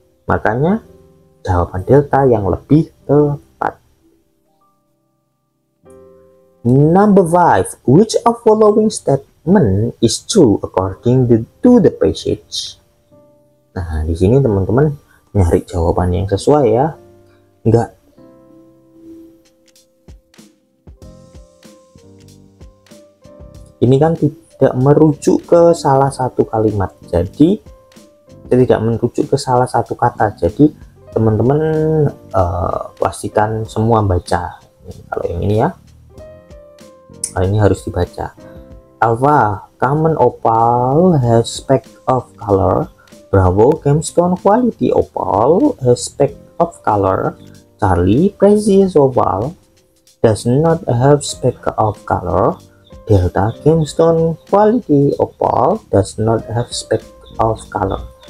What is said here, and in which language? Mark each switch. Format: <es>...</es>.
<id>Makanya jawaban Delta yang lebih tepat.</id> <en>Number 5, which of following statement is true according to the passage?</en> <id>Nah, di sini teman-teman nyari jawaban yang sesuai ya. Enggak, ini kan tidak merujuk ke salah satu kalimat, jadi tidak merujuk ke salah satu kata. Jadi teman-teman pastikan semua baca. Kalau yang ini ya, kalau ini harus dibaca.</id> <en>Alpha, common opal has speck of color. Bravo, gemstone quality opal has speck of color. Charlie, precious opal does not have speck of color. Delta, gemstone quality opal does not have speck of color.</en>